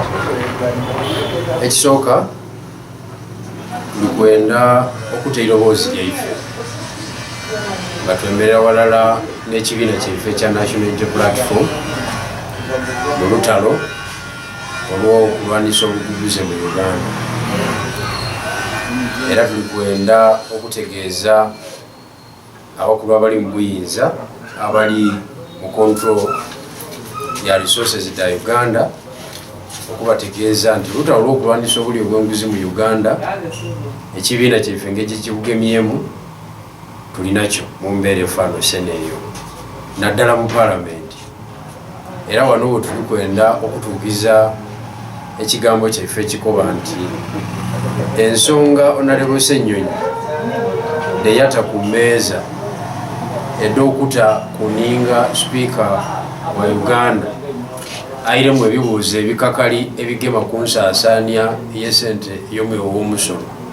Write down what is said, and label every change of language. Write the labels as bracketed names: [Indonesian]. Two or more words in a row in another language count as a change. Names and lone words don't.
[Soga] Ekisooka tulikwenda okuteera eiroboozi lyaife nga twemerera walala n'ekibiina kyaife ekya National Unity Platform mu lutalo olw'okulwanisa obuguguze mu Uganda, era tulikwenda okutegeeza abakulu abali mu buyinza abali mu control ya resources da Uganda okubategeeza nti lutalo olw'okulwanisa obuli obw'enguzi mu Uganda ekibiina kyaife ng'ekyo kibugemyemu tulinakyo mu mbeera efaanuse n'eyo naddala mu Parliament. Era wano we tulikwenda okutuukiza ekigambo kyaife ekikoba nti ensonga Honorable Ssenyonyi deyata ku mmeeza ed'okuta kuninga Spiika wa Uganda airemu ebibuuzo ebikakali ebigema ku nsaasaanya y'essente y'omwewo w'omusolo.